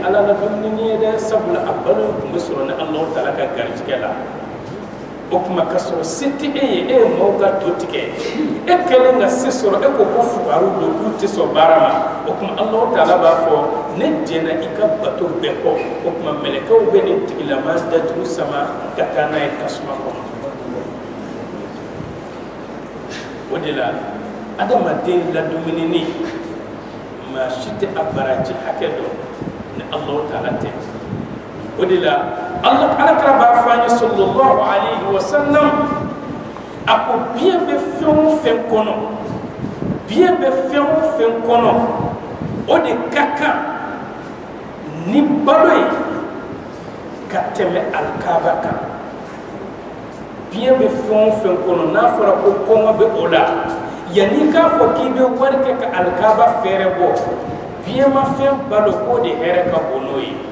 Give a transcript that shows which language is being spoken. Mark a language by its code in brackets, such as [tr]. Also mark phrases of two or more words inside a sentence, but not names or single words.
[bm] ala la dumuni ye dɛ sabula a balo kun bɛ sɔrɔ ni Alahu Taala ka garijɛgɛ la o kuma ka sɔrɔ se tɛ e ye e ye maaw ka to tigɛ e kɛlen ka se sɔrɔ e ko ko fugaru don k'u tɛ sɔn baara ma o kuma Alahu Taala b'a fɔ ne jɛna i ka bato bɛɛ kɔ o kuma mɛlɛkɛw bɛ nin tigilama datugu sama ka taa n'a ye tasuma kɔnɔ o de la adamaden ladumunini maa si tɛ a baraji hakɛ dɔn ni Alahu Taala tɛ o de la Alakira b'a fɔ an ye [ar] صلى الله عليه وسلم [bm] a ko biɲɛ bɛ fɛn o fɛn kɔnɔ biɲɛ bɛ fɛn o fɛn kɔnɔ o de ka kan ni balo ye ka tɛmɛ alikaaba kan biɲɛ bɛ fɛn o fɛn kɔnɔ n'a fɔra ko kɔngɔ bɛ o la yanni k'a fɔ k'i bɛ wari kɛ ka alikaaba fɛɛrɛ bɔ biɲɛ ma fɛn balo k'o de hɛrɛ ka bon n'o ye